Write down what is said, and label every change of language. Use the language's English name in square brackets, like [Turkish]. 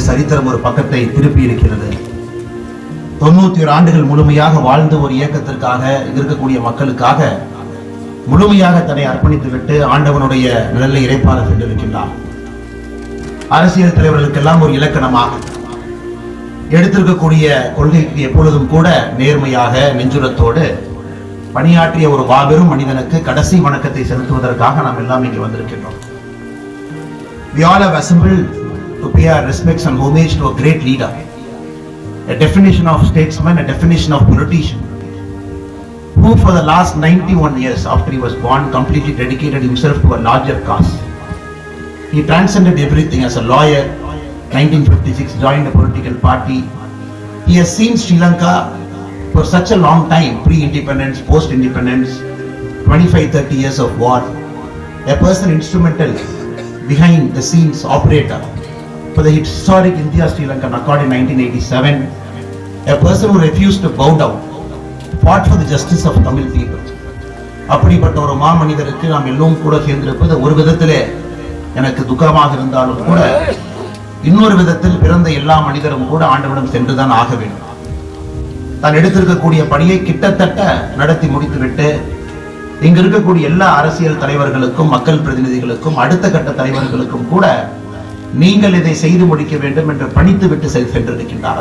[Tamil] சரித்திரம் ஒரு பக்கத்தை திருப்பி இருக்கிறது. 91 ஆண்டுகள் முழுமையாக வாழ்ந்து ஒரு இயக்கத்திற்காக, இருக்கக்கூடிய மக்களுக்காக முழுமையாக தன்னை அர்ப்பணித்துவிட்டு ஆண்டவனுடைய நிழலை இறைப்பார சென்றிருக்கின்றார். அரசியல் தலைவர்களுக்கெல்லாம் ஒரு இலக்கணமாக எடுத்திருக்கக்கூடிய கொள்கைக்கு எப்பொழுதும் கூட நேர்மையாக, நெஞ்சுரத்தோடு பணியாற்றிய ஒரு மாபெரும் மனிதனுக்கு கடைசி வணக்கத்தை செலுத்துவதற்காக நாம் எல்லாம் இங்கே வந்திருக்கின்றோம். [English] We all have assembled to pay our respects and homage to a great leader, a definition of statesman, a definition of politician, who for the last 91 years after he was born completely dedicated himself to a larger cause. He transcended everything. As a lawyer, 1956 joined a political party. He has seen Sri Lanka for such a long time, pre-independence, post-independence, 25-30 years of war. A person instrumental, behind the scenes operator for the historic India-Sri Lankan Accord in 1987. A person who refused to bow down, fought for the justice of Tamil people. [Tamil] அப்படிப்பட்ட ஒரு மாமனிதருக்கு நாம் எல்லோரும் கூட சேர்ந்திருப்பது ஒரு விதத்திலே எனக்கு துக்கமாக இருந்தாலும் கூட, இன்னொரு விதத்தில் பிறந்த எல்லா மனிதரும் கூட ஆண்டவனிடம் சென்றுதான் ஆக வேண்டும். தான் எடுத்திருக்கக்கூடிய பணியை கிட்டத்தட்ட நடத்தி முடித்துவிட்டு இங்கு இருக்கக்கூடிய எல்லா அரசியல் தலைவர்களுக்கும், மக்கள் பிரதிநிதிகளுக்கும், அடுத்த கட்ட தலைவர்களுக்கும் கூட நீங்கள் இதை செய்து முடிக்க வேண்டும் என்று பணித்து விட்டு சென்றிருக்கின்றார்.